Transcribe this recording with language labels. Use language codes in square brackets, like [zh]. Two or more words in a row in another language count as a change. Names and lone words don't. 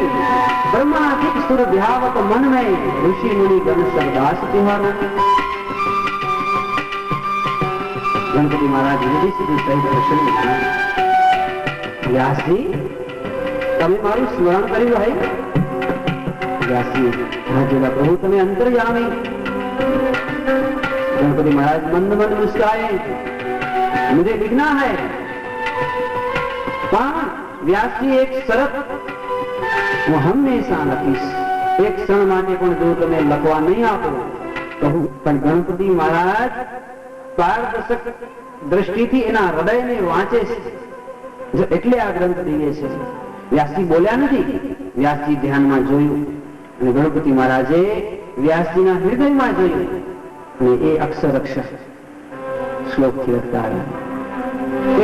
[hi] ब्रह्मादिक सुर ध्यावत मन में ऋषि मुनि गण सब दास तिहारा. [gu] ગણપતિ મહારાજ યુધિષ્ઠિર સહિત પ્રસન્ન થયા. વ્યાસજી, તમે મારું સ્મરણ કર્યું હે? વ્યાસજી, રાજેલા પ્રભુ તમે અંતર્યામી. [hi] गणपति महाराज मंद मंद मुस्कुराए. मुझे लिखना है, व्यास जी एक शरत [gu] હું હંમેશા લખીશ. એક ક્ષણ માટે પણ જો તમે લખવા નહીં આપો તો હું પણ ગણપતિ મહારાજ પારદર્શક દ્રષ્ટિથી એના હૃદયને વાંચે છે, એટલે આ ગ્રંથ દિવ્ય છે. વ્યાસજી બોલ્યા નથી, વ્યાસજી ધ્યાનમાં જોયું અને ગણપતિ મહારાજે વ્યાસજીના હૃદયમાં જોયું અને એ અક્ષર અક્ષર શ્લોકથી લખતા આવ્યા.